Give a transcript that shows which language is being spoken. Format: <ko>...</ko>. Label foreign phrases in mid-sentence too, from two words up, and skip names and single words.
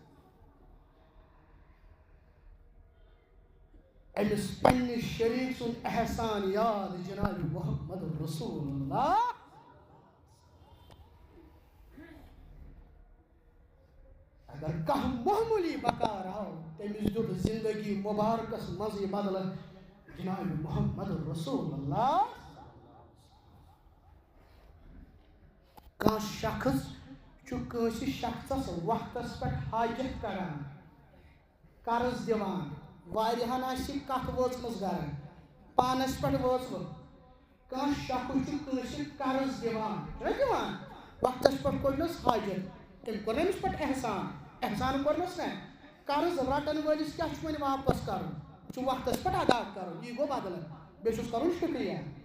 <ks>امس پنہ شریک سن احسان یاد جناب محمد رسول اللہ اگر کھانا معمولی بکار آو تمس دیت زندگی مبارکس مزے بدل جناب محمد رسول اللہ کان شخص کنس شخصس وقتس پہ حاجت کران قرض دیوان واریہن آسی کت وٲژمٕژ گرن پانس پہ وٲژمٕژ کان شخص کنس قرض دیوان وقتس پہ کوٚرنس حاجت تم کوٚر أمس پہ احسان کوٚرنس نا قرض رٹن ولس کیا وۄنۍ واپس کرُن چھُ وقتس پہ ادا کرُن یہِ گوٚو بدل بیٚیہِ چھُس کرُن شُکریہ</ks>